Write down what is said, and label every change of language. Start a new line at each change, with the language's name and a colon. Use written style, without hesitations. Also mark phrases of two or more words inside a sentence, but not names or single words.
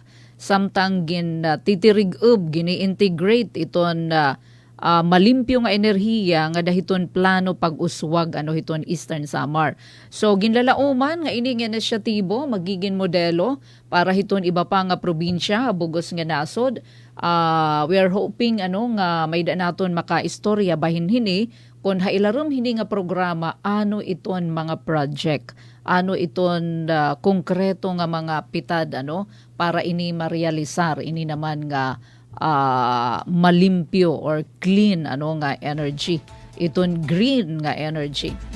Waray: Samtang titirig-ub gini-integrate iton malimpyo nga enerhiya nga dahiton plano pag-uswag hiton Eastern Samar. So ginlalauman nga ini nga inisyatibo magiging modelo para hiton iba pa nga probinsya bugos nga nasod.
English: We are hoping
Waray: nga may da naton makaistorya bahin hini kung hailarom hini nga programa iton mga project, iton konkreto nga mga pitad para ini marealisar ini naman nga malimpyo or clean nga energy, iton green nga energy.